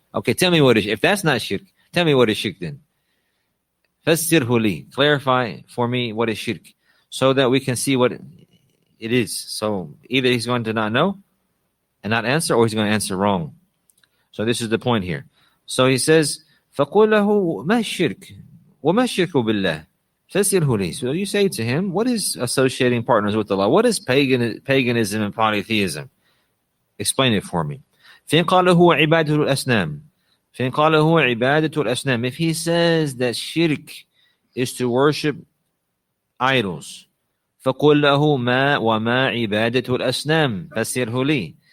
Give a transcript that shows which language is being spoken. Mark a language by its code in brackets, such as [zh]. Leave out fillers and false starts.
[en] Okay, tell me what is, if that's not shirk, tell me what is shirk then. [ar] Fassirhu li, [en] clarify for me what is shirk, so that we can see what it is. So either he's going to not know and not answer, or he's going to answer wrong. So this is the point here. So he says, [ar] فَقُلْ لَهُ مَا الشِّرْكُ وَمَا الشِّرْكُ بِاللَّهِ فَسِرْهُ لِي. [en] So you say to him, what is associating partners with Allah? What is paganism and polytheism? Explain it for me. [ar] فَإِنْ قَالَ هُوَ عِبَادَةُ الْأَصْنَامِ فَإِنْ قَالَ هُوَ عِبَادَةُ الْأَصْنَامِ. [en] If he says that shirk is to worship idols, [ar] فَقُلْ لَهُ مَا وَمَا عِبَادَةُ الْأَصْنَامِ فَسِرْهُ لِي.